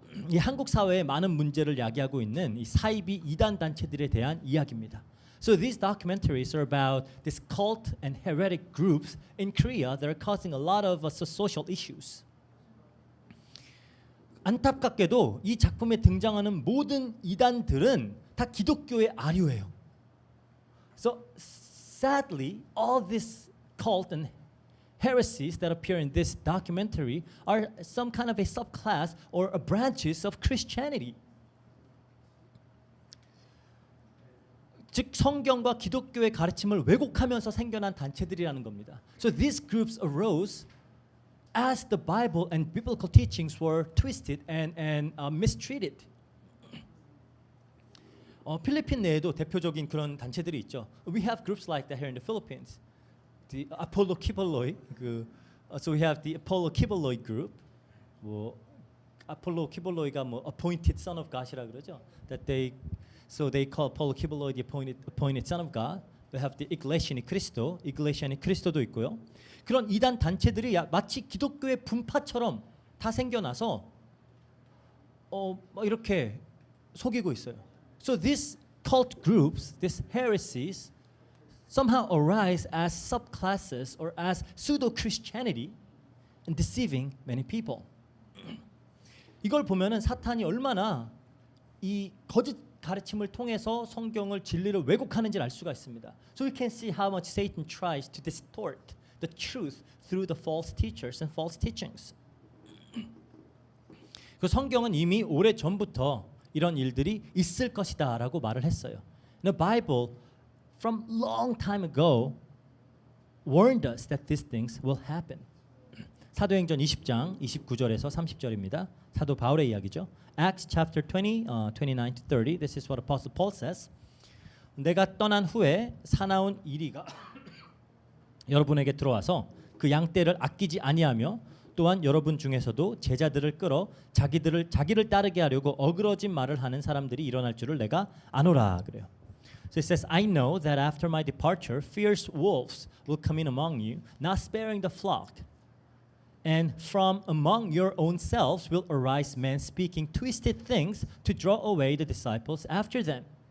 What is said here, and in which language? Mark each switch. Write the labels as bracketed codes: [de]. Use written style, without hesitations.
[ko] 이 한국 사회의 많은 문제를 야기하고 있는 이 사이비 이단 단체들에 대한 이야기입니다. [en] So these documentaries are about this cult and heretic groups in Korea that are causing a lot of social issues. [ko] 안타깝게도 이 작품에 등장하는 모든 이단들은 다 기독교의 아류예요. [en] So sadly, all these cult and heresies that appear in this documentary are some kind of a subclass or a branches of Christianity. [ko] 즉 성경과 기독교의 가르침을 왜곡하면서 생겨난 단체들이라는 겁니다. [en] So these groups arose as the Bible and biblical teachings were twisted and mistreated. [ko] 필리핀 내에도 대표적인 그런 단체들이 있죠. [en] We have groups like that here in the Philippines. The Apollo Kibuloy, so we have the Apollo Kibuloy group. [ko] 뭐 Apollo Kibuloy가 뭐 [en] appointed son of God [ko] 이라 그러죠. [en] So they call Apollo Kibuloy the appointed son of God. We have the Iglesia ni Cristo, Iglesia ni Cristo도 [ko] 있고요. 그런 이단 단체들이 마치 기독교의 분파처럼 다 생겨나서 이렇게 속이고 있어요. [en] So these cult groups, these heresies, somehow arise as subclasses or as pseudo-Christianity and deceiving many people. [ko] 이걸 보면은 사탄이 얼마나 이 거짓 가르침을 통해서 성경을 진리를 왜곡하는지를 알 수가 있습니다. [en] So we can see how much Satan tries to distort the truth through the false teachers and false teachings. [ko] 그 성경은 이미 오래 전부터 이런 일들이 있을 것이다라고 말을 했어요. [en] The Bible from long time ago warned us that these things will happen. [ko] 사도행전 20장 29절에서 30절입니다. 사도 바울의 이야기죠. [en] Acts chapter 20, 29 to 30. This is what Apostle Paul says. [ko] 내가 떠난 후에 사나운 이리가 여러분에게 들어와서 그 양떼를 아끼지 아니하며 또한 여러분 중에서도 제자들을 끌어 자기를 따르게 하려고 어그러진 말을 하는 사람들이 일어날 줄을 내가 아노라 그래요. [en] So it says, I know that after my departure, fierce wolves will come in among you, not sparing the flock. And from among your own selves will arise men speaking twisted things to draw away the disciples after them.